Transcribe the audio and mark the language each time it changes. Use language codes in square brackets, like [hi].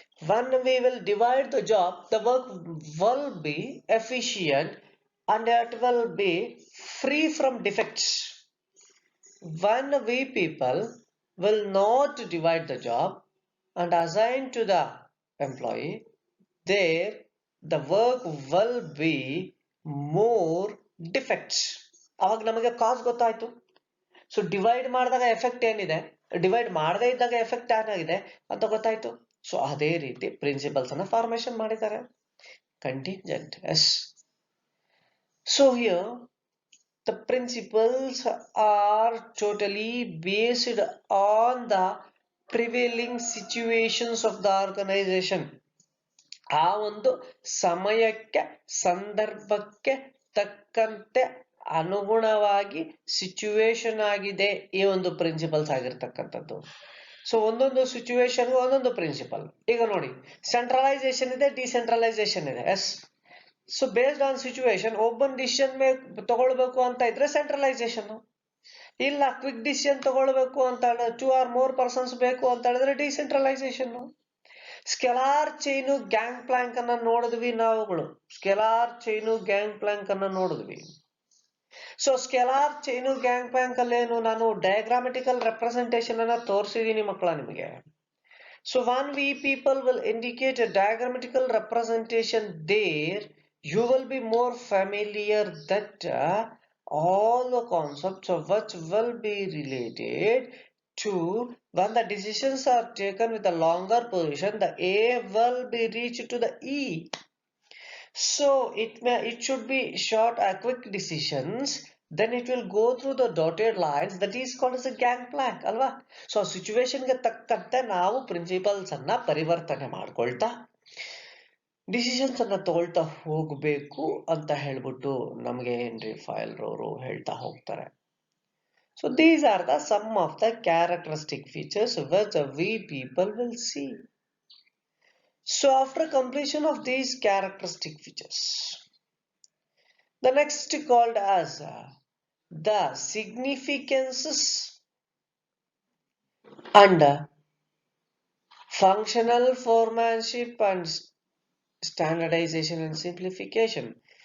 [en] When we will divide the job, the work will be efficient and it will be free from defects. When we people will not divide the job and assign to the employee, there the work will be more defects. [kn] ಅವಾಗ ನಮಗೆ ಕಾಸ್ ಗೊತ್ತಾಯ್ತು. So divide ಮಾಡಿದಾಗ effect ಏನಿದೆ, divide ಮಾಡದೇ ಇದ್ದಾಗ effect ಏನಾಗಿದೆ ಅಂತ ಗೊತ್ತಾಯ್ತು. ಸೊ ಅದೇ ರೀತಿ ಪ್ರಿನ್ಸಿಪಲ್ಸ್ ಅನ್ನ ಫಾರ್ಮೇಶನ್ ಮಾಡಿದ್ದಾರೆ. [en] Contingent. Yes. So here the principles are totally based on the prevailing situations of the organization. [kn] ಆ ಒಂದು ಸಮಯಕ್ಕೆ ಸಂದರ್ಭಕ್ಕೆ ತಕ್ಕಂತೆ ಅನುಗುಣವಾಗಿ ಸಿಚುವೇಶನ್ ಆಗಿದೆ ಈ ಒಂದು ಪ್ರಿನ್ಸಿಪಲ್ಸ್ ಆಗಿರ್ತಕ್ಕಂಥದ್ದು. ಸೊ ಒಂದೊಂದು ಸಿಚುವೇಶನ್ ಒಂದೊಂದು ಪ್ರಿನ್ಸಿಪಲ್. ಈಗ ನೋಡಿ, ಸೆಂಟ್ರಲೈಸೇಷನ್ ಇದೆ, ಡಿಸೆಂಟ್ರಲೈಸೇಷನ್ ಇದೆ. S. So based on situation ಒಬ್ಬನ್ decision ತಗೊಳ್ಬೇಕು ಅಂತ ಇದ್ರೆ ಸೆಂಟ್ರಲೈಸೇಷನ್, ಇಲ್ಲ ಕ್ವಿಕ್ ಡಿಸಿಷನ್ ತಗೊಳ್ಬೇಕು ಅಂತ ಹೇಳಿದ್ರೆ 2 or more ಪರ್ಸನ್ಸ್ ಬೇಕು ಅಂತ ಹೇಳಿದ್ರೆ decentralisation. Scalar chain gang Planck ಅನ್ನ ನೋಡಿದ್ವಿ ನಾವುಗಳು. ಸ್ಕೆಲಾರ್ ಚೈನು ಗ್ಯಾಂಗ್ ಪ್ಲಾಂಕ್ ಅನ್ನ ನೋಡಿದ್ವಿ. So scalar chain gang Planck ಅಲ್ಲೇನು ನಾನು ಡಯಾಗ್ರಾಮೆಟಿಕಲ್ ರೆಪ್ರೆಸೆಂಟೇಷನ್ ಅನ್ನ ತೋರಿಸಿದೀನಿ ಮಕ್ಕಳ ನಿಮಗೆ. [en] So when we people will indicate a diagrammatical representation there, you will be more familiar that all the concepts of which will be related to when the decisions are taken with a longer position, the A will be reached to the E. So it should be short quick decisions, then it will go through the dotted lines, that is called as a gang plank [kn] ಅಲ್ವಾ. So ಸಿಚುವೇಶನ್ಗೆ ತಕ್ಕಂತೆ ನಾವು principles ಅನ್ನ ಪರಿವರ್ತನೆ ಮಾಡ್ಕೊಳ್ತಾ decisions ಅನ್ನ ತಗೊಳ್ತಾ ಹೋಗ್ಬೇಕು ಅಂತ ಹೇಳ್ಬಿಟ್ಟು ನಮ್ಗೆ ಏನ್ರಿ ಫೈಲ್ ರವರು ಹೇಳ್ತಾ ಹೋಗ್ತಾರೆ. [en] So these are the some of the characteristic features which we people will see. So after completion of these characteristic features, the next called as the significances and functional foremanship and standardization and simplification.